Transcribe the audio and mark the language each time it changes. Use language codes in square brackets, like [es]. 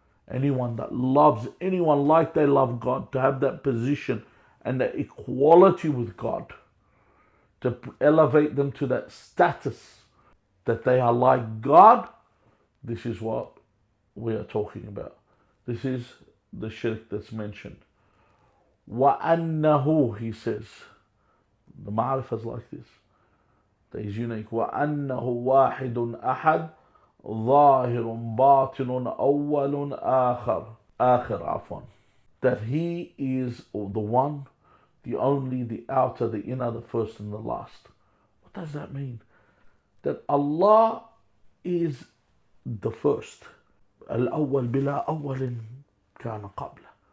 [en] Anyone that loves anyone like they love God, to have that position and that equality with God, to elevate them to that status that they are like God, this is what we are talking about. This is the shirk that's mentioned. [ar] وَأَنَّهُ, [en] he says, the ma'rifah is like this, that is unique. [ar] وَأَنَّهُ وَاحِدٌ أَحَدٌ ظاهر باطن أول آخر عفوا. [en] That He is the one, the only, the outer, the inner, the first and the last. What does that mean? That Allah is the first. [ar] الأول بلا أول كان قبله.